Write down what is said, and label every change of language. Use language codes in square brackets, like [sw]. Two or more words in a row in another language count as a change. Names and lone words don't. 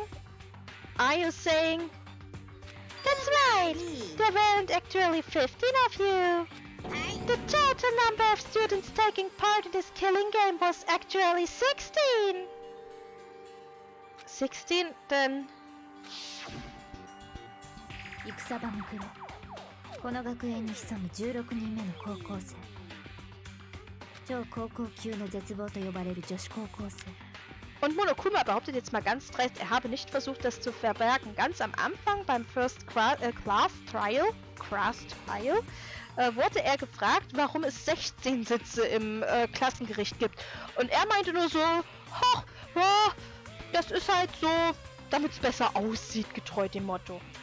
[en] Are you saying? That's right! There weren't actually 15 of you. The total number of students taking part in this killing game was actually 16. 16? Then... [ja] 戦場の黒この学園に潜む16人目の高校生超高校級の絶望と呼ばれる女子高校生 [de] Und Monokuma behauptet jetzt mal ganz dreist, er habe nicht versucht, das zu verbergen. Ganz am Anfang, beim [en] First Class Trial, [de] wurde er gefragt, warum es 16 Sitze im Klassengericht gibt. Und er meinte nur so, ja, das ist halt so, damit es besser aussieht, getreu dem Motto.